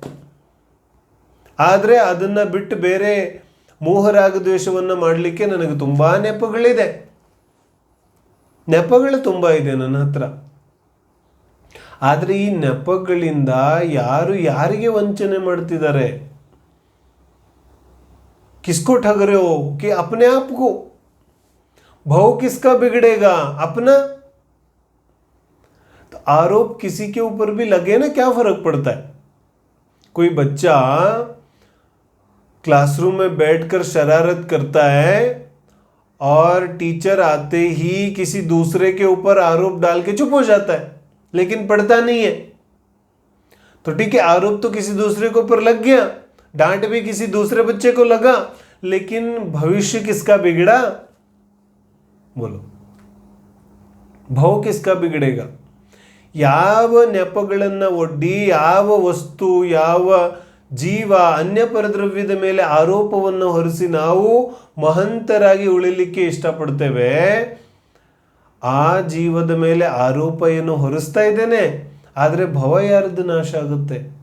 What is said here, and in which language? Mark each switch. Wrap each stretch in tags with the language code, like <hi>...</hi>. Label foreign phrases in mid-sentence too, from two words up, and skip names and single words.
<kn>ಆದರೆ ಅದನ್ನು ಬಿಟ್ಟು ಬೇರೆ ಮೋಹರಾಗ ದ್ವೇಷವನ್ನು ಮಾಡಲಿಕ್ಕೆ ನನಗೆ ತುಂಬ ನೆಪಗಳು ತುಂಬ ಇದೆ ನನ್ನ ಹತ್ರ. ಆದರೆ ಈ ನೆಪಗಳಿಂದ ಯಾರಿಗೆ ವಂಚನೆ ಮಾಡ್ತಿದ್ದಾರೆ?</kn> <hi>किसको ठग रहे हो कि अपने आप को? भाव किसका बिगड़ेगा? अपना। तो आरोप किसी के ऊपर भी लगे ना, क्या फर्क पड़ता है? कोई बच्चा क्लासरूम में बैठकर शरारत करता है और टीचर आते ही किसी दूसरे के ऊपर आरोप डाल के चुप हो जाता है, लेकिन पढ़ता नहीं है. तो ठीक है, आरोप तो किसी दूसरे के ऊपर लग गया, डांट भी किसी दूसरे बच्चे को लगा, लेकिन भविष्य किसका बिगड़ा? बोलो, भाव किसका बिगड़ेगा?</hi> <kn>ಯಾವ ನೆಪಗಳನ್ನು ಒಡ್ಡಿ ಯಾವ ವಸ್ತು ಯಾವ ಜೀವ ಅನ್ಯ ಪರದ್ರವ್ಯದ ಮೇಲೆ ಆರೋಪವನ್ನು ಹೊರಿಸಿ ನಾವು ಮಹಂತರಾಗಿ ಉಳಿಲಿಕ್ಕೆ ಇಷ್ಟಪಡ್ತೇವೆ, ಆ ಜೀವದ ಮೇಲೆ ಆರೋಪ ಏನು ಹೊರಿಸ್ತಾ ಇದ್ದೇನೆ, ಆದರೆ ಭವ ಯಾರದ್ದು ನಾಶ ಆಗುತ್ತೆ?</kn>